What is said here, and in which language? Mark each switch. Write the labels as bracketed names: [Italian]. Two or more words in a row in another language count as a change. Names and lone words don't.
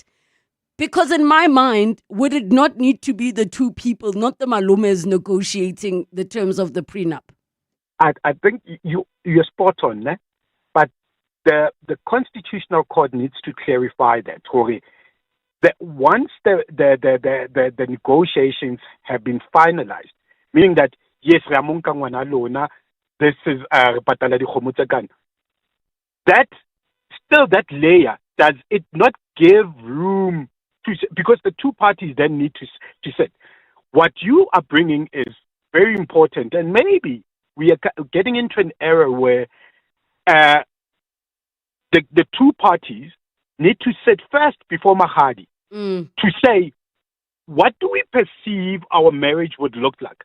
[English] Because in my mind, would it not need to be the two people, not the malumes, negotiating the terms of the prenup? I think you're spot on, né? But the Constitutional Court needs to clarify that, Tori. That once the negotiations have been finalized, meaning that yes, [Southern Sotho] Ramunka ngwana lona, [English] this is [Southern Sotho] patala di kgomo tse kana. [English] That still that layer, does it not give room to, because the two parties then need to sit. What you are bringing is very important, and maybe we are getting into an era where the two parties need to sit first before Mahadi to say, what do we perceive our marriage would look like?